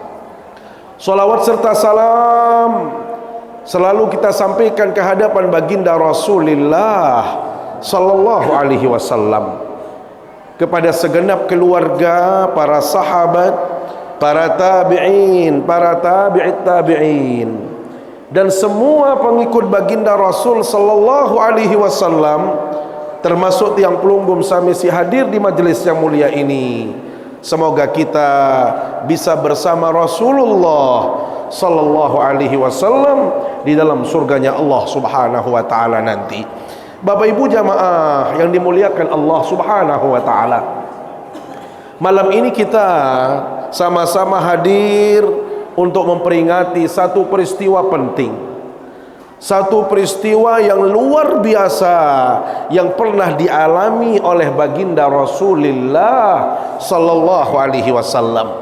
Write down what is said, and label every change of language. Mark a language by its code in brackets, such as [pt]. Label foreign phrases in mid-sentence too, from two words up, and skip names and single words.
[id] Salawat serta salam selalu kita sampaikan ke hadapan baginda Rasulullah [ar] sallallahu alaihi wasallam, [id] kepada segenap keluarga, para sahabat, para tabi'in, para tabi'it tabi'in, dan semua pengikut baginda Rasul [ar] sallallahu alaihi wasallam, [id] termasuk [sas] tiang pelunggum sami si [id] hadir di majelis yang mulia ini. Semoga kita bisa bersama Rasulullah [ar] sallallahu alaihi wasallam [id] di dalam surganya Allah [ar] Subhanahu wa taala [id] nanti. Bapak Ibu jamaah yang dimuliakan Allah [ar] Subhanahu wa taala, [id] malam ini kita sama-sama hadir untuk memperingati satu peristiwa penting, satu peristiwa yang luar biasa yang pernah dialami oleh baginda Rasulullah [ar] sallallahu alaihi wasallam.